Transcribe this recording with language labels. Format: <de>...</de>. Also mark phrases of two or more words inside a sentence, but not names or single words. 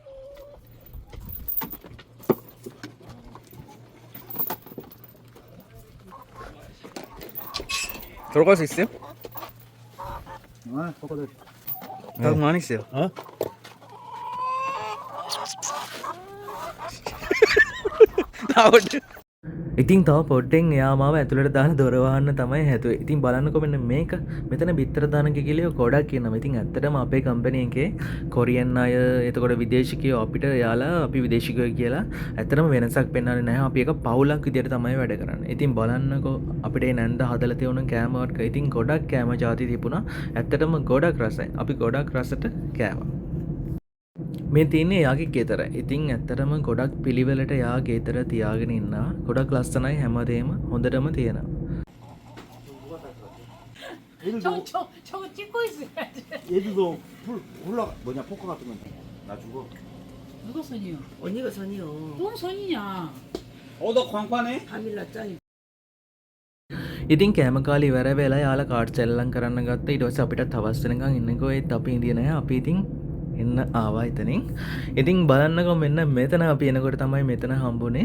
<ko>들어갈 수 있어요? 똑같아. 딱 많이 있어요. 나오죠.</ko> <si>ඉතින් තව පොඩ්ඩෙන් එයා මාව ඇතුළට දාලා දොර වහන්න තමයි හැදුවේ. ඉතින් බලන්නකො මෙන්න මේක. මෙතන බිත්තර දාන කිකිලිය ගොඩක් කියනවා. ඉතින් ඇත්තටම අපේ කම්පැනි එකේ කොරියන් අය එතකොට විදේශිකයෝ අපිට යාලා අපි විදේශිකයෝ කියලා ඇත්තටම වෙනසක් පෙන්වන්නේ නැහැ. අපි එක පවුලක් විදියට තමයි වැඩ කරන්නේ. ඉතින් බලන්නකො අපිට නැන්ද හදලා තියෙන කෑම වර්ග. ඉතින් ගොඩක් කෑම ಜಾති තිබුණා. ඇත්තටම ගොඩක් රසයි. අපි ගොඩක් රසට කෑවා. මේ තියන්නේ එයාගේ ගෙදර. ඉතින් ඇත්තටම ගොඩක් පිළිවෙලට එයා ගෙදර තියාගෙන ඉන්නවා. ගොඩක් ලස්සනයි හැමදේම හොඳටම තියෙනවා.</si> <ko>저거 찍고 있어야지. 얘들도 뭐냐 포커 같은 건 나 주고. 누가 손이요? 언니가 선이요. 뭔 손이냐? 너 광파네? 카밀라 짱이.</ko> <si>ඉතින් කෑම කාලේ ඉවර වෙලා යාලා කාඩ් සෙල්ලම් කරන්න ගත්තා. ඊට පස්සේ අපිට තවස් වෙනකන් ඉන්නකෝ ඒත් අපි ඉඳියේ නැහැ. අපි ඉතින් එන්න ආවා එතනින්. ඉතින් බලන්නකෝ මෙන්න මෙතන අපි එනකොට තමයි මෙතන හම්බුනේ.</si>